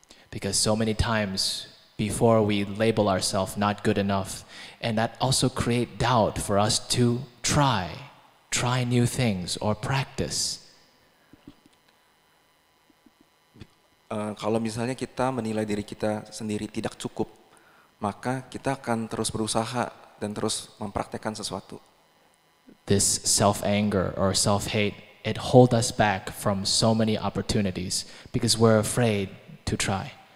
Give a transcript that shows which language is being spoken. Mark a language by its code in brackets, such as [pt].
[en] Because so many times before we label ourselves not good enough, and that also create doubt for us to try new things or practice. [id] Kalau misalnya kita menilai diri kita sendiri tidak cukup, maka kita akan terus berusaha dan terus mempraktekkan sesuatu. [en] This self-anger or self-hate, it hold us back from so many opportunities because we're afraid to try.